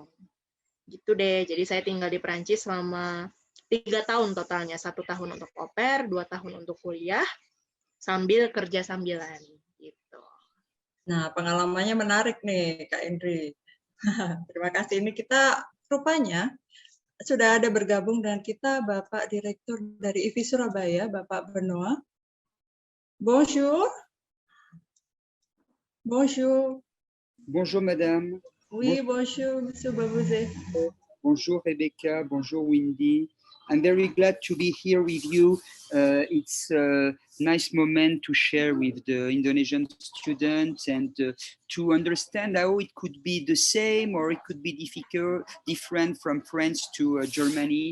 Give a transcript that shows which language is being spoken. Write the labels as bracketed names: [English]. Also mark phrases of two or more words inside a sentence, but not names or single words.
[Indonesian] Gitu deh, jadi saya tinggal di Perancis selama 3 tahun totalnya, 1 tahun untuk [French] au pair, [Indonesian] 2 tahun untuk kuliah, sambil kerja sambilan. Gitu. Nah, pengalamannya menarik nih, Kak Indri. Terima kasih. Ini kita rupanya sudah ada bergabung dengan kita Bapak Direktur dari IFI Surabaya, Bapak Benoit. [French] Bonjour. Bonjour. Bonjour madame. Oui, bonjour, Monsieur Babouze. Bonjour Rebecca, bonjour Windy. [English] I'm very glad to be here with you. It's a nice moment to share with the Indonesian students and to understand how it could be the same or it could be different from France to Germany.